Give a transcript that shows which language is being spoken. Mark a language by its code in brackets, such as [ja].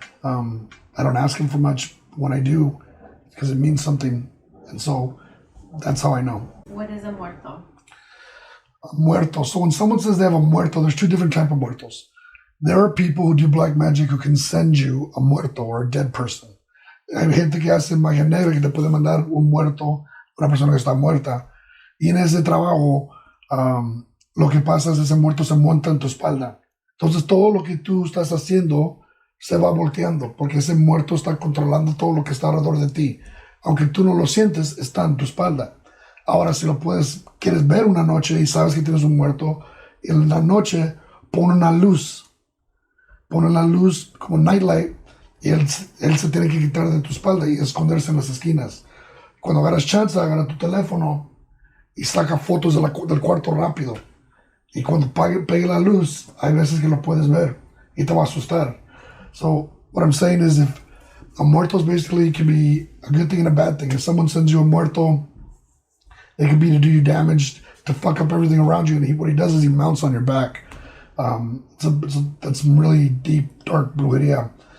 [en] I don't ask him for much when I do, because it means something. And so that's how I know. What is a muerto? A muerto. So when someone says they have a muerto, there's 2 different types of muertos. There are people who do black magic who can send you a muerto or a dead person. [es] Hay gente que hace magia negra que te puede mandar un muerto, una persona que está muerta. Y en ese trabajo, lo que pasa es que ese muerto se monta en tu espalda. Entonces todo lo que tú estás haciendo se va volteando, porque ese muerto está controlando todo lo que está alrededor de ti. Aunque tú no lo sientes, está en tu espalda. Ahora, si quieres ver una noche y sabes que tienes un muerto, en la noche pon una luz como nightlight, y él se tiene que quitar de tu espalda y esconderse en las esquinas. Cuando agarras chance, agarra tu teléfono y saca fotos del cuarto rápido. Y cuando pegue la luz, hay veces que lo puedes ver. y te va a asustar. [en] So what I'm saying is, if a muerto basically can be a good thing and a bad thing. If someone sends you a muerto, they could be to do you damage, to fuck up everything around you. And what he does is he mounts on your back. That's some really deep, dark brujeria.